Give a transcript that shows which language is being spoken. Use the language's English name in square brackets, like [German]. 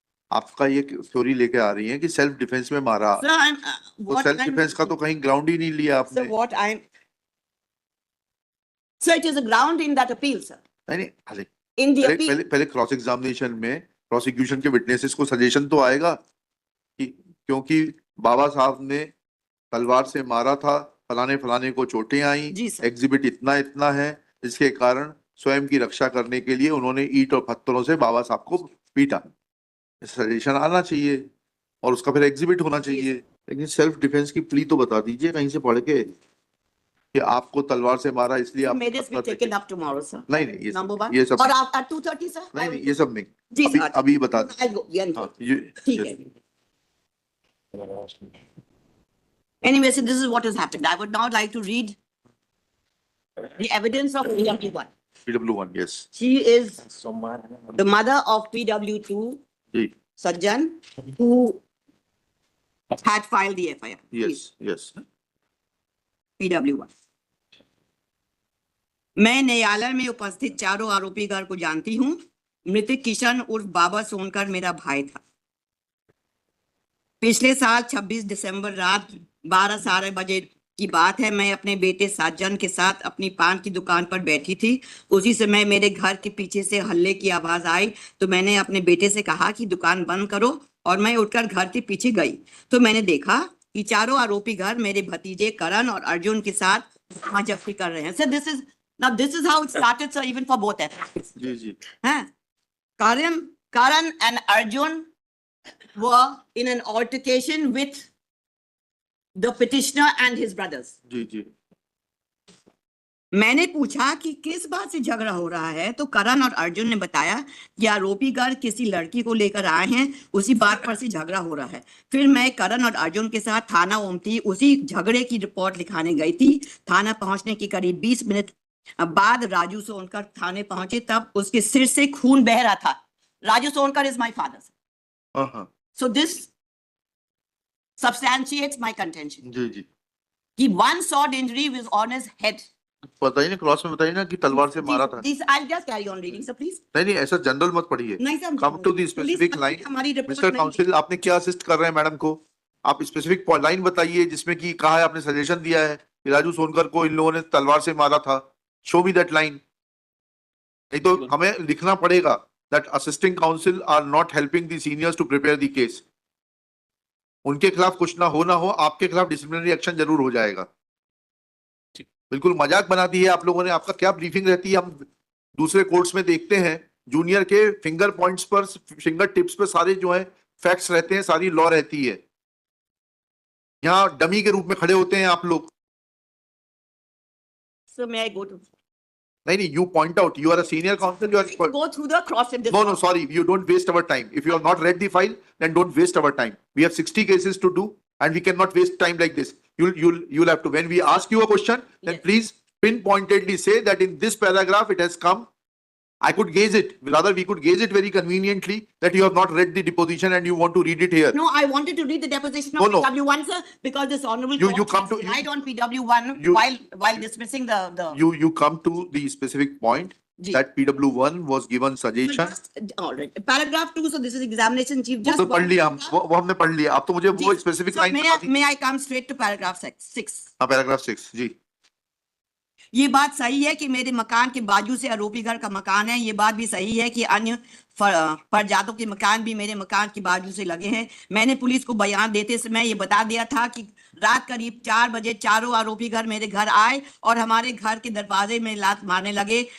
[Hindi] आपका ये थ्योरी लेके आ रही है कि सेल्फ डिफेंस में मारा। [English] Sir, [Hindi] तो सेल्फ डिफेंस का तो कहीं ग्राउंड ही नहीं लिया आपने। [English] Sir, Sir, it is a ground in that appeal, sir. [Hindi] नहीं, अरे [English] In the appeal. [Hindi] पहले क्रॉस एग्जामिनेशन में प्रोसिक्यूशन के विटनेसेस को सजेशन तो आएगा कि क्योंकि बाबा साहब ने तलवार से मारा था, फलाने फलाने को चोटें आई, एग्जिबिट इतना इतना है, इसके कारण स्वयं की रक्षा करने के लिए उन्होंने ईंट और पत्थरों से बाबा साहब को पीटा। सजेशन आना चाहिए और उसका फिर एग्जिबिट होना चाहिए। लेकिन सेल्फ डिफेंस की प्ली तो बता दीजिए कहीं से पढ़ के कि आपको तलवार से मारा इसलिए आप। [English] May this be taken up tomorrow, sir? [Hindi] नहीं नहीं, [English] Number 1 [Hindi] ये सब और आप [English] at 2:30, sir? [Hindi] नहीं, ये सब नहीं। जी अभी सर। अभी बता [English] I'll go. Yeah, [Hindi] हाँ, ये ठीक है। [English] Anyway, so this is what has happened. I would now like to read the evidence of PW1. PW1, yes. She is the mother of PW2, [Hindi] ji, [English] Sajjan, who had filed the FIR. yes, yes. PW1. [Hindi] मैं न्यायालय में उपस्थित चारों आरोपीगण को जानती हूँ। मृतक किशन उर्फ बाबा सोनकर मेरा भाई था। पिछले साल 26 दिसंबर रात 12:30 बजे की बात है। मैं अपने बेटे साजन के साथ अपनी पान की दुकान पर बैठी थी। उसी समय मेरे घर के पीछे से हल्ले की आवाज आई तो मैंने अपने बेटे से कहा कि दुकान बंद करो और मैं उठकर घर के पीछे गई तो मैंने देखा कि चारों आरोपी घर मेरे भतीजे करण और अर्जुन के साथ जब्ती कर रहे हैं। [English] Sir, this is how it started, sir, even for both ethnics. [Hindi] जी जी। [English] हाँ, Karan and Arjun were in an altercation with the petitioner and his brothers. [Hindi] जी जी। मैंने पूछा कि किस बात से झगड़ा हो रहा है तो करण और अर्जुन ने बताया कि आरोपीगण किसी लड़की को लेकर आए हैं, उसी बात पर से झगड़ा हो रहा है। फिर मैं करण और अर्जुन के साथ थाना ओमती उसी झगड़े की रिपोर्ट लिखाने गई थी। थाना पहुंचने की करीब 20 मिनट बाद राजू सोनकर थाने पहुंचे, तब उसके सिर से खून बह रहा था। [English] Raju Sonkar is my father. So this substantiates my contention. [Hindi] जी जी। [English] कि one sword injury was on his head. [Hindi] बताइए ना, क्रॉस में बताइए ना कि तलवार से मारा था। [English] I'll just carry on reading, sir, please. [Hindi] नहीं, ऐसा जनरल मत पढ़िए। नहीं sir, [English] Come to the specific line. [Hindi] Mister council, आपने क्या असिस्ट कर रहे हैं मैडम को? आप स्पेसिफिक लाइन बताइए जिसमें कि कहा है, आपने सजेशन दिया है कि राजू सोनकर को इन लोगों ने तलवार से मारा था। [English] Show me that line. [Hindi] नहीं तो हमें लिखना पड़ेगा [English] that assisting counsel are not helping the seniors to prepare the case. [Hindi] उनके खिलाफ कुछ ना हो, आपके खिलाफ डिसिप्लिनरी एक्शन जरूर हो जाएगा। बिल्कुल मजाक बना दी है आप लोगों ने। आपका क्या ब्रीफिंग रहती है? हम दूसरे कोर्ट्स में देखते हैं, जूनियर के फिंगर पॉइंट्स पर, फिंगर टिप्स पर सारे जो है फैक्ट्स रहते हैं, सारी लॉ रहती है। यहाँ डमी के रूप में खड़े होते हैं आप लोग। [English] So may I go to? नहीं, you point out. You are a senior counsel. You are go through the cross. No, sorry. You don't waste our time. If you have not read the file, then don't waste our time. We have 60 cases to do, and we cannot waste time like this. You'll have to. When we ask you a question, then please pinpointedly say that in this paragraph it has come. I could gauge it. Rather, we could gauge it very conveniently that you have not read the deposition and you want to read it here. No, I wanted to read the deposition of PW1, sir, because this honorable you come to relied on PW1 while dismissing the. You come to the specific point [Hindi] ji. [English] that PW1 was given So suggestion. just- all right. Paragraph 2, so this is examination chief. [Hindi] वो [English] Just [Hindi] तो पढ़ [English] one [Hindi] लिया हम, [English] paragraph. [Hindi] वो हमने पढ़ लिया। आप तो मुझे वो जी। स्पेसिफिक [English] So [Hindi] लाइन बता दी। [English] may I come straight to paragraph 6? [Hindi] हाँ, पैराग्राफ 6 जी। ये बात सही है कि मेरे मकान के बाजू से आरोपी घर का मकान है। ये बात भी सही है कि अन्य प्रजातों के मकान भी मेरे मकान के बाजू से लगे हैं। मैंने पुलिस को बयान देते समय ये बता दिया था कि रात करीब 4 बजे चारों आरोपी घर मेरे घर आए और हमारे घर के दरवाजे में लात मारने लगे।